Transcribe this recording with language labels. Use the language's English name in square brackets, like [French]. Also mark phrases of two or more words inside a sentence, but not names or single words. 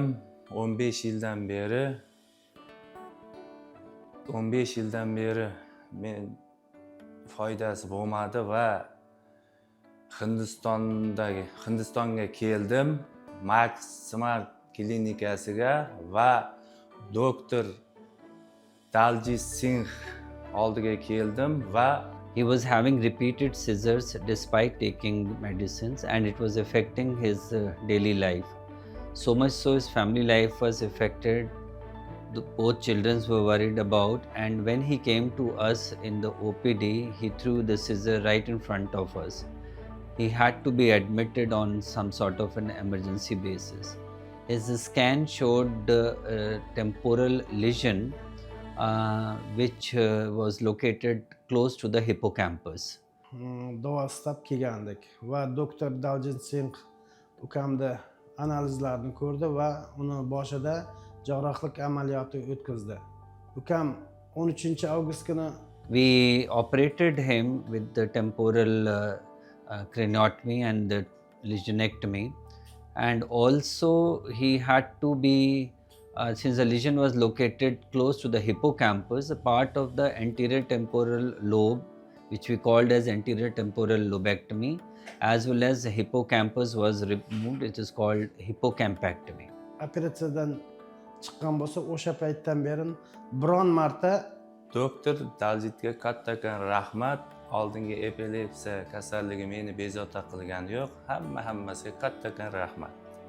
[Uzbek] 15 yildan beri men foydasi bo'lmadi va Hindistonga keldim. Max Smart klinikasiga va doktor Daljit Singh oldiga keldim va [English] He was having repeated seizures despite taking medicines, and it was affecting his daily life. So much so his family life was affected. Both children were worried about, and when he came to us in the OPD, he threw the scissor right in front of us. He had to be admitted on some sort of an emergency basis. His scan showed temporal lesion which was located close to the hippocampus. [Uzbek] Davo istab kelgandik va doktor Daljit Singh ukamda analizlarni ko'rdi va uni boshida jarrohlik amaliyoti o'tkazdi. Ukam 13-avgust kuni [English] We operated him with the temporal craniotomy and the lesionectomy, and also he had to be since the lesion was located close to the hippocampus, a part of the anterior temporal lobe, which we called as anterior temporal lobectomy, as well as the hippocampus was removed, it is called hippocampectomy. [Uzbek] operatsiyadan chiqqan bo'lsa, o'sha paytdan beri biron marta doktor Daljitga kattakon rahmat. Oldingi epilepsiya kasalligi meni bezovta qilgani yo'q. Hammasiga kattakon rahmat.